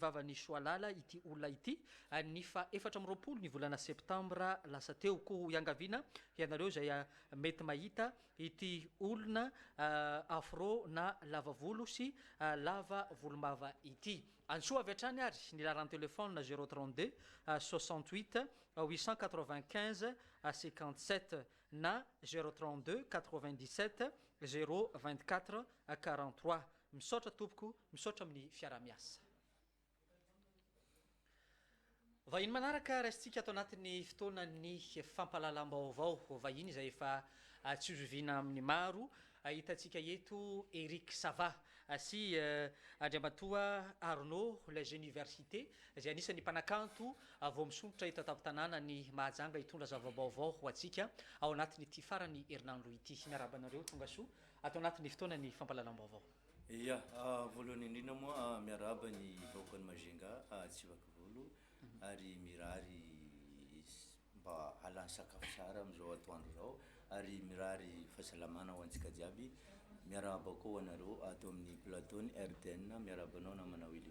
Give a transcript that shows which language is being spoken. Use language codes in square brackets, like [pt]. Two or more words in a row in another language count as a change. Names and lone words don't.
[mg] vavan'ny Soalala ity olona ity ny fa 4 ny volana septambra lasa teo ko iangaviana ianareo zay mety mahita ity olona afro na lava volo sy lava volombava ity antsoa avy hatrany ary ny laran'ny telefôna 032 68 895 57 na 032 97 024 43 misaotra tompoko misaotra amin'ny fiaramiasa vahiny manaraka raisitsika ato anatin'ny fotoanany fampahalalam-baovao vahiny izay efa tsy zoviana amin'ny maro hitantsika eto Eric Sava sy Andriamatoa Arnaud les universités izay anisan'ny mpanakanto vao misongotra eto an-tampon-tanàna ny Mahajanga hitondra zava-baovao ho antsika ao anatin'ity farany herinandro ity miarabanareo tonga soa ato anatin'ny fotoanany fampahalalam-baovao. Ia, voalohany indrindra moa miaraba ny vahoakan'ny Majunga tsy vaky volo ary mirary mba halany sakafo tsara amin'izao atoandro zao ary mirary fahasalamana ho antsika jiaby miaraba koa anareo ato amin'ny plateau-ny RTN miarabanao namana Willy.